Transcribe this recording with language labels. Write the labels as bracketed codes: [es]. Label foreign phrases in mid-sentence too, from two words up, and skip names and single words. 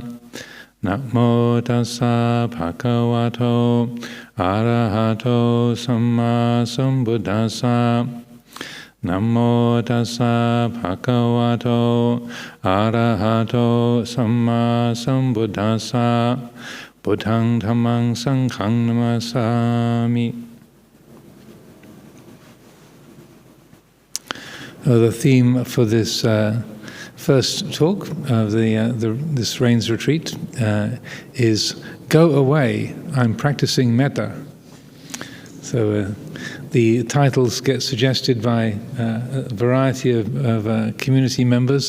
[pi] Namo tassa bhagavato arahato samma sambuddhassa. Namo tassa bhagavato arahato samma sambuddhassa. Buddhaṃ dhammāṃ saṅghāṃ namasāmi. [en] The theme for this first talk of this Rains Retreat is "Go Away, I'm Practicing Mettā." So the titles get suggested by a variety of community members.